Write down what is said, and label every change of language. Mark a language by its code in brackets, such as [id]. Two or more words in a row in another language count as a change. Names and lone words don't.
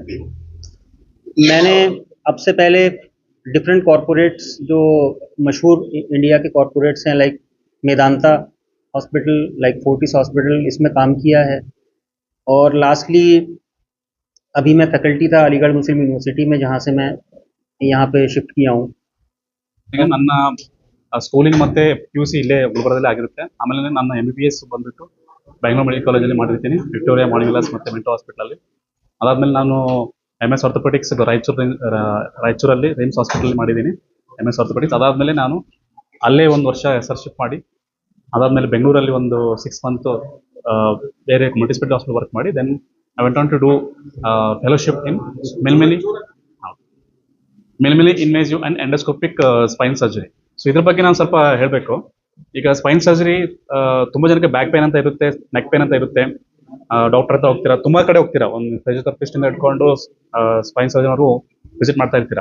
[hi] मैंने अब से पहले [en] different corporates, [hi] जो मशहूर इंडिया के कॉरपोरेट्स हैं, लाइक मेदांता हॉस्पिटल, लाइक फोर्टिस हॉस्पिटल, इसमें काम किया है। और लास्टली अभी मैं फैकल्टी था अलीगढ़ मुस्लिम यूनिवर्सिटी में, जहाँ से मैं यहाँ पे शिफ्ट किया हूँ। [kn] ಈಗ ನನ್ನ ಸ್ಕೂಲಿಂಗ್ ಮತ್ತೆ PUC ಇಲ್ಲೇ ಗುಲ್ಬರ್ಗದಲ್ಲಿ ಆಗಿರುತ್ತೆ. ಆಮೇಲೆ ನನ್ನ MBBS ಬಂದ್ಬಿಟ್ಟು ಬೆಂಗಳೂರು ಮೆಡಿಕಲ್ ಕಾಲೇಜಲ್ಲಿ ಮಾಡಿರ್ತೀನಿ, ವಿಕ್ಟೋರಿಯಾ ಮಾರ್ನಿಂಗ್ ಕ್ಲಾಸ್ ಮತ್ತು ಮೆಂಟೋ ಹಾಸ್ಪಿಟಲಲ್ಲಿ. ಅದಾದಮೇಲೆ ನಾನು [en] MS orthopaedics [kn] ರಾಯಚೂರಲ್ಲಿ ರಿಮ್ಸ್ ಹಾಸ್ಪಿಟಲ್ ಮಾಡಿದ್ದೀನಿ, [en] MS orthopaedics. [kn] ಅದಾದಮೇಲೆ ನಾನು ಅಲ್ಲೇ 1 ವರ್ಷ SRಶಿಪ್ ಮಾಡಿ, ಅದಾದಮೇಲೆ ಬೆಂಗಳೂರಲ್ಲಿ ಒಂದು 6 months ಬೇರೆ [en] multispeciality hospital [kn] ವರ್ಕ್ ಮಾಡಿ, [en] then I went on to do fellowship in minimally invasive and endoscopic spine surgery. [kn] ಸೊ ಇದ್ರ ಬಗ್ಗೆ ನಾನು ಸ್ವಲ್ಪ ಹೇಳಬೇಕು. ಈಗ [en] spine surgery [kn] ತುಂಬ ಜನಕ್ಕೆ [en] back pain [kn] ಅಂತ ಇರುತ್ತೆ, [en] neck pain [kn] ಅಂತ ಇರುತ್ತೆ. ಡಾಕ್ಟರ್ ಹತ್ರ ಹೋಗ್ತೀರಾ, ತುಂಬ ಕಡೆ ಹೋಗ್ತೀರಾ, ಒಂದು ಫಿಸಿಯೋಥೆರಪಿಸ್ಟಿಂದ ಇಟ್ಕೊಂಡು [en] spine surgeon [kn] ಅವರು ವಿಸಿಟ್ ಮಾಡ್ತಾ ಇರ್ತೀರಾ.